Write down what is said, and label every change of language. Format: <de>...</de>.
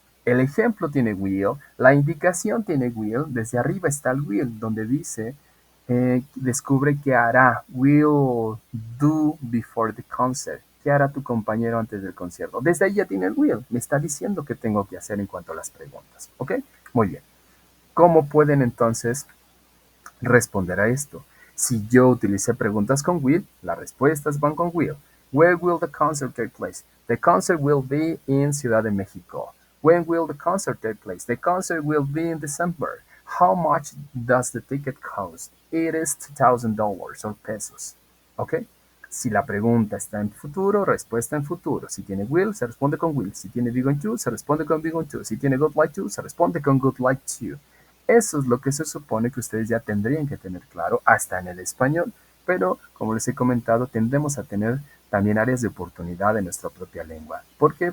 <es>El ejemplo tiene will, la indicación tiene will, desde arriba está el will, donde dice, descubre qué hará,</es> <en>will do before the concert.</en> <es>¿Qué hará tu compañero antes del concierto? Desde ahí ya tiene el will, me está diciendo qué tengo que hacer en cuanto a las preguntas. ¿Ok? Muy bien. ¿Cómo pueden entonces responder a esto? Si yo utilicé preguntas con will, las respuestas van con will.</es> <en>Where will the concert take place? The concert will be in Ciudad de México. When will the concert take place? The concert will be in December. How much does the ticket cost? It is $2,000 or pesos. ¿Ok?</en> <es>Si la pregunta está en futuro, respuesta en futuro. Si tiene will, se responde con will. Si tiene be going to, se responde con be going to. Si tiene good like to, se responde con good like to. Eso es lo que se supone que ustedes ya tendrían que tener claro, hasta en el español, pero como les he comentado, tendemos a tener también áreas de oportunidad en nuestra propia lengua. ¿Por qué?</es>